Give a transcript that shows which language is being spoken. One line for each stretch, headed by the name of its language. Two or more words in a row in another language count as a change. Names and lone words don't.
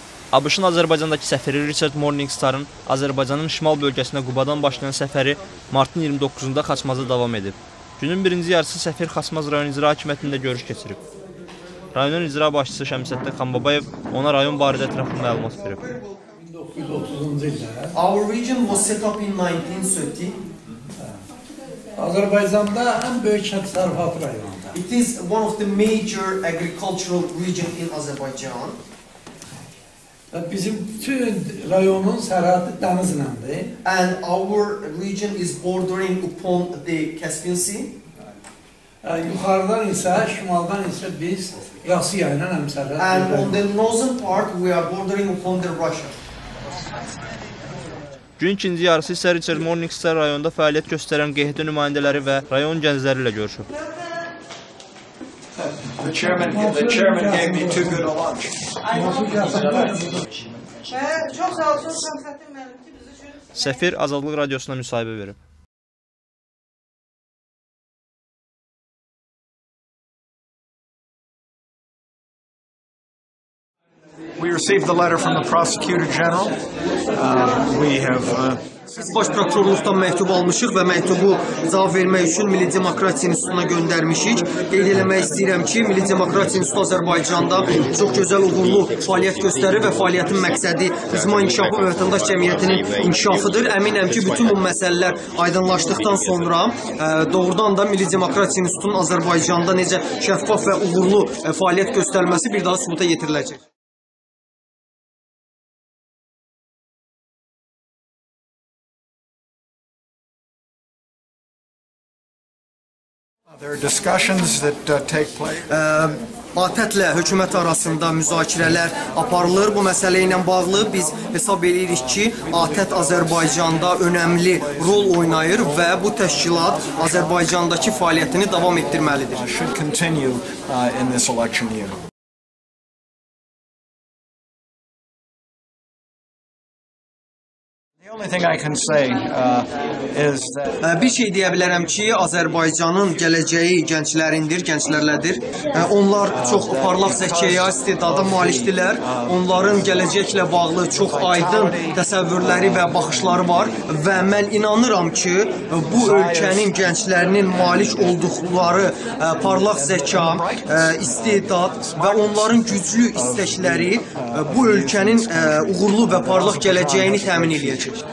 Azerbaijani: ABŞ-ın Azərbaycandakı səfiri Richard Morningstarın Azərbaycanın şimal bölgəsinə Qubadan başlayan səfəri martın 29-da Xaçmazda davam edib. Günün birinci yarısı səfir Xaçmaz rayon icra hakimiyyətində görüş keçirib. Rayonun icra başçısı Şəmsəddin Xanbabayev ona rayon barədə ətraflı məlumat verib. 1930-cu ildə
English: Our region was set up in 1930.
Azerbaijani: Azərbaycanda ən böyük kənd təsərrüfatı rayonunda.
English: It is one of the major agricultural region in Azerbaijan.
Azerbaijani: Bizim bütün rayonun sərhədi dənizləndir.
English: And our region is bordering upon the Caspian Sea.
Azerbaijani: Yuxarıdan isə, şimaldan isə biz Rasiya ilə həmsərhəd.
English: And on the northern part we are bordering upon the Russia.
Azerbaijani: Gün ikinci yarısı isə Richard Morningstar rayonda fəaliyyət göstərən QHT nümayəndələri və rayon gəncləri ilə görüşüb.
English: The chairman gave me too good a lunch.
Azerbaijani: Səfir Azadlıq Radiosuna müsahibə verib.
English: We received the letter from the Prosecutor General.
Azerbaijani: Biz baş prokurorluqdan məktub almışıq və məktubu cavab vermək üçün Milli Demokratiya İnstitutuna göndərmişik. Qeyd eləmək istəyirəm ki, Milli Demokratiya İnstitutu Azərbaycanda çox gözəl, uğurlu fəaliyyət göstərir və fəaliyyətin məqsədi icma inkişafı və vətəndaş cəmiyyətinin inkişafıdır. Əminəm ki, bütün bu məsələlər aydınlaşdıqdan sonra doğrudan da Milli Demokratiya İnstitutunun Azərbaycanda necə şəffaf və uğurlu fəaliyyət göstərməsi bir daha sübuta yetiriləcək.
English: There are discussions that take place.
Azerbaijani: ATƏT-lə hökumət arasında müzakirələr aparılır. Bu məsələ ilə bağlı biz hesab edirik ki, ATƏT Azərbaycanda önəmli rol oynayır və bu təşkilat Azərbaycandakı fəaliyyətini davam etdirməlidir.
English: Should continue in this election year. The only thing I can say is that
Azerbaijani: bir şey deyə bilərəm ki, Azərbaycanın gələcəyi gənclərindir, gənclərlədir. Onlar çox parlaq zəkaya, istedada malikdirlər. Onların gələcəklə bağlı çox aydın təsəvvürləri və baxışları var və mən inanıram ki, bu ölkənin gənclərinin malik olduqları parlaq zəka, istedad və onların güclü istəkləri bu ölkənin uğurlu və parlaq gələcəyini təmin edəcək.